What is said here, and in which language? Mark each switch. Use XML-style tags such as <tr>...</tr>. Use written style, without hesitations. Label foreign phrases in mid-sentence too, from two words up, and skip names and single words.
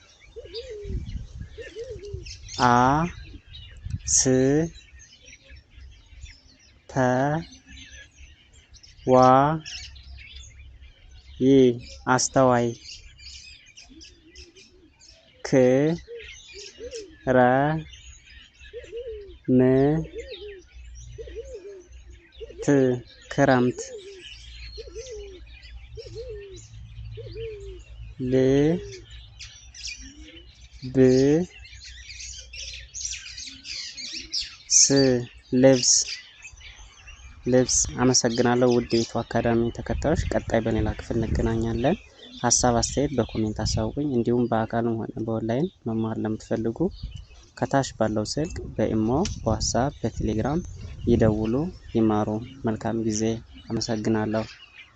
<am>አ ስ ተ ዋ ይ አስተዋይ ክ ረ ም ት ክረምት ል ብ ስ ልብስ። አመሰግናለሁ ውድ የኢትዮ አካዳሚ ተከታዮች። ቀጣይ በሌላ ክፍል እንገናኛለን። ሀሳብ አስተያየት በኮሜንት አሳውቁኝ። እንዲሁም በአካልም ሆነ በኦንላይን መማር ለምትፈልጉ ከታች ባለው ስልክ በኢሞ፣ በዋትስአፕ፣ በቴሌግራም ይደውሉ፣ ይማሩ። መልካም ጊዜ። አመሰግናለሁ።</am>